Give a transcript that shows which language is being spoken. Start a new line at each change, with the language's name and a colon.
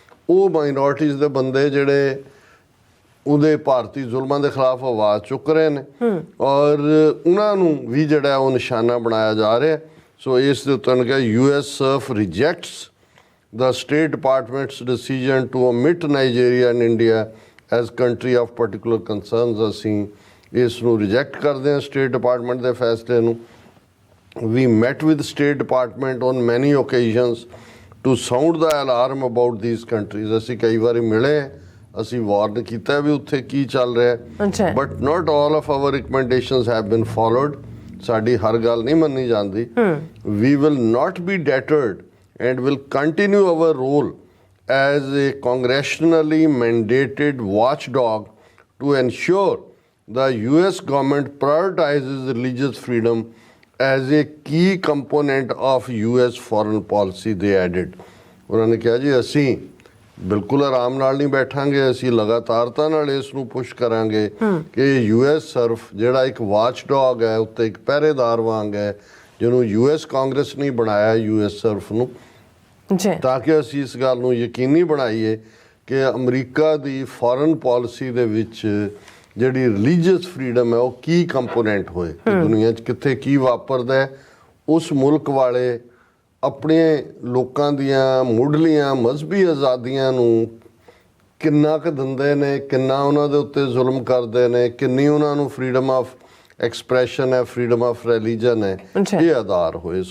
Punjabi: ਉਹ ਮਾਈਨੋਰਟੀਜ਼ ਦੇ ਬੰਦੇ ਜਿਹੜੇ ਉਹਦੇ ਭਾਰਤੀ ਜ਼ੁਲਮਾਂ ਦੇ ਖਿਲਾਫ ਆਵਾਜ਼ ਚੁੱਕ ਰਹੇ ਨੇ ਔਰ ਉਹਨਾਂ ਨੂੰ ਵੀ ਜਿਹੜਾ ਉਹ ਨਿਸ਼ਾਨਾ ਬਣਾਇਆ ਜਾ ਰਿਹਾ। ਸੋ ਇਸ ਦੇ ਉੱਤੇ ਕਿਹਾ
English: USCIRF rejects the State Department's decision to omit Nigeria and India as country of particular concerns.
Punjabi: ਅਸੀਂ ਇਸ ਨੂੰ ਰਿਜੈਕਟ ਕਰਦੇ ਹਾਂ ਸਟੇਟ ਡਿਪਾਰਟਮੈਂਟ ਦੇ ਫੈਸਲੇ ਨੂੰ।
English: We met with State Department on many occasions to sound the alarm about these countries.
Punjabi: ਅਸੀਂ ਕਈ ਵਾਰੀ ਮਿਲੇ, ਅਸੀਂ ਵਾਰਨ ਕੀਤਾ ਵੀ ਉੱਥੇ ਕੀ ਚੱਲ ਰਿਹਾ,
English: but not all of our recommendations have been followed.
Punjabi: ਸਾਡੀ ਹਰ ਗੱਲ ਨਹੀਂ ਮੰਨੀ ਜਾਂਦੀ।
English: We will not be deterred and will continue our role as a congressionally mandated watchdog to ensure the US government prioritizes religious freedom as a key component of US foreign policy, they added.
Punjabi: ਉਹਨਾਂ ਨੇ ਕਿਹਾ ਜੀ ਅਸੀਂ ਬਿਲਕੁਲ ਆਰਾਮ ਨਾਲ ਨਹੀਂ ਬੈਠਾਂਗੇ, ਅਸੀਂ ਲਗਾਤਾਰਤਾ ਨਾਲ ਇਸ ਨੂੰ ਪੁਸ਼ ਕਰਾਂਗੇ ਕਿ USCIRF ਜਿਹੜਾ ਇੱਕ ਵਾਚਡੌਗ ਹੈ, ਉੱਤੇ ਇੱਕ ਪਹਿਰੇਦਾਰ ਵਾਂਗ ਹੈ, ਜਿਹਨੂੰ US ਕਾਂਗਰਸ ਨੇ ਬਣਾਇਆ USCIRF ਨੂੰ, ਤਾਂ ਕਿ ਅਸੀਂ ਇਸ ਗੱਲ ਨੂੰ ਯਕੀਨੀ ਬਣਾਈਏ ਕਿ ਅਮਰੀਕਾ ਦੀ ਫੋਰਨ ਪਾਲਿਸੀ ਦੇ ਵਿੱਚ ਜਿਹੜੀ ਰਿਲੀਜੀਅਸ ਫਰੀडम ਹੈ ਉਹ ਕੀ ਕੰਪੋਨੈਂਟ ਹੋਏ, ਦੁਨੀਆ 'ਚ ਕਿੱਥੇ ਕੀ ਵਾਪਰਦਾ, ਉਸ ਮੁਲਕ ਵਾਲੇ ਆਪਣੇ ਲੋਕਾਂ ਦੀਆਂ ਮੁੱਢਲੀਆਂ ਮਜ਼ਹਬੀ ਆਜ਼ਾਦੀਆਂ ਨੂੰ ਕਿੰਨਾ ਕੁ ਦਿੰਦੇ ਨੇ, ਕਿੰਨਾ ਉਹਨਾਂ ਦੇ ਉੱਤੇ ਜ਼ੁਲਮ ਕਰਦੇ ਨੇ, ਕਿੰਨੀ ਉਹਨਾਂ ਨੂੰ ਫਰੀडम ਆਫ ਐਕਸਪ੍ਰੈਸ਼ਨ ਹੈ, ਫਰੀडम ਆਫ ਰਿਲੀਜਨ ਹੈ, ਇਹ ਆਧਾਰ ਹੋਏ।